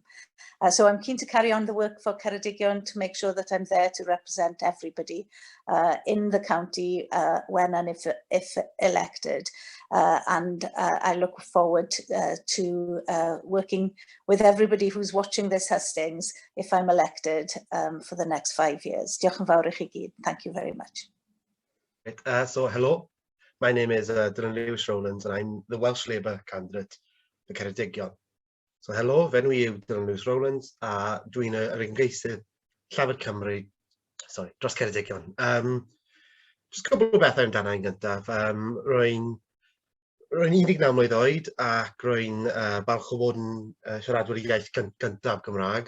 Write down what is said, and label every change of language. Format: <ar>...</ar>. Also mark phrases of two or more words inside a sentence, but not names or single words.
<en>So I'm keen to carry on the work for Ceredigion to make sure that I'm there to represent everybody in the county when and if elected. And I look forward to working with everybody who's watching this hustings if I'm elected for the next 5 years.</en> <cy>Diolch yn fawr I chi gyd.</cy> <en>Thank you very much. So hello, my name is Lewis-Rowlands and I'm the Welsh Labour candidate for Ceredigion. So hello,</en> <cy>fenw i yw Lewis-Rowlands a dwi'n yr ymgeisydd Llafur Cymru, sorry, dros Ceredigion. Just cwbl o bethau amdana i'n gyntaf. Rwy'n 19 mlwydd oed ac rwy'n balch o fod yn siaradwyr i iaith gyntaf Gymraeg.</cy>